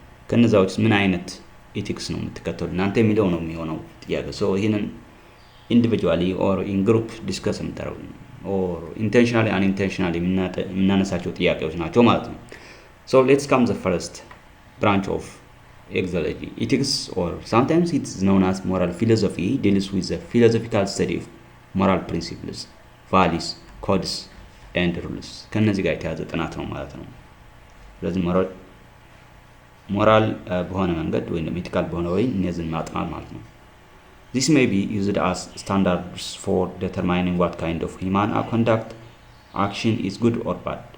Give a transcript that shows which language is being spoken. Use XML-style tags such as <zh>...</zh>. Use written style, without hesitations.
<am>ከነዛዎች ምን አይነት ኤቲክስ ነው የምትከተሉ እናንተ የሚለው ነው የሚሆነው ጥያቄ። ሶ ይሄንን</am> <en>ኢንዲቪጁዋሊ ኦር ኢን ግሩፕ</en> <am>ዲስከስ የምታረው ኦር ኢንቴንሽናሊ አንኢንቴንሽናሊ የምናነሳቸው ጥያቄዎች ናቸው ማለት ነው።</am> <en>ሶ ሌትስ ካም ዘ ፈርስት ብራንች ኦፍ axiology. Ethics, or sometimes it's known as moral philosophy, deals with the philosophical study of moral principles, values, codes and rules.</en> <am>ከነዚህ ጋር የተያዘ ጥናት ነው ማለት ነው።</am> <en>ስለዚህ ሞራል በሆነ መንገድ ወይም ኢቲካል በሆነ ወይ እነዚህን ማጥናት ማለት ነው። This may be used as standards for determining what kind of human conduct action is good or bad.</en>